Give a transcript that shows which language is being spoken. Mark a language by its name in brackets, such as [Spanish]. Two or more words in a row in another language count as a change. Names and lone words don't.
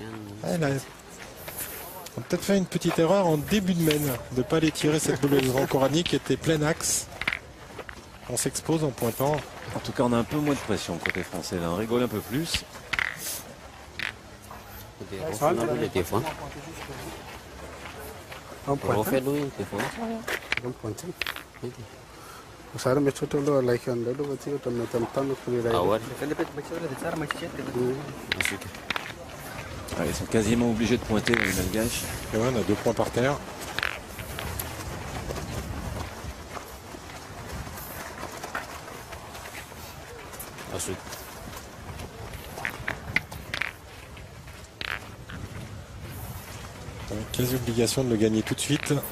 [French] Ouais, on a peut-être fait une petite erreur en début de mène, de ne pas aller tirer cette boule de vent coranique qui était plein axe. On s'expose en pointant. En tout cas, on a un peu moins de pression côté français. Là, on rigole un peu plus. Le téléphone. Refais Louis, le téléphone. [Malay] Saya macam tu lo like anda lo macam tu teman-teman kuliah. Awal. [French] Ah, ils sont quasiment obligés de pointer les Malgaches. Et ouais, on a 2 points par terre. Ensuite. Quasi obligation de le gagner tout de suite.